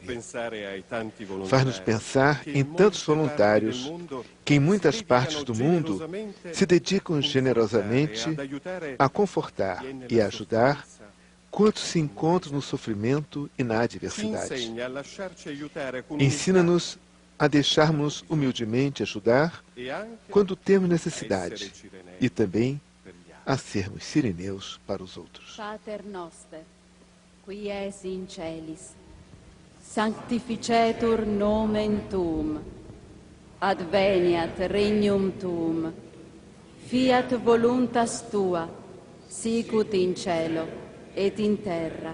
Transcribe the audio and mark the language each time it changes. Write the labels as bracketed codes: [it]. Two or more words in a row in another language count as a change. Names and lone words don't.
[pt] Faz-nos pensar em tantos voluntários que em muitas partes do mundo se dedicam generosamente a confortar e ajudar quantos se encontram no sofrimento e na adversidade. Ensina-nos a deixarmos humildemente ajudar quando temos necessidade e também a sermos cireneus para os outros. [la] Pater noster, qui es in celis, sanctificetur nomen tuum, adveniat regnum tuum, fiat voluntas tua, sicut in cielo et in terra.